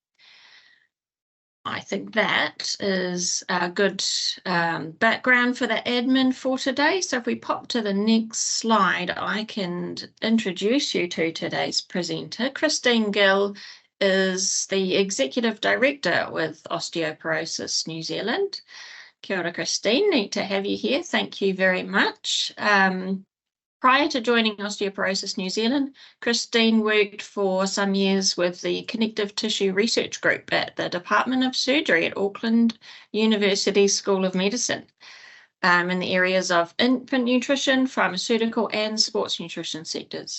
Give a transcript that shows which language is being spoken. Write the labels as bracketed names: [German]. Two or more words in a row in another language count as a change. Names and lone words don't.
[English] I think that is a good background for the admin for today. So if we pop to the next slide, I can introduce you to today's presenter. Christine Gill is the Executive Director with Osteoporosis New Zealand. [Māori] Kia ora, [English] Christine. Neat to have you here. Thank you very much. Prior to joining Osteoporosis New Zealand, Christine worked for some years with the Connective Tissue Research Group at the Department of Surgery at Auckland University School of Medicine in the areas of infant nutrition, pharmaceutical and sports nutrition sectors.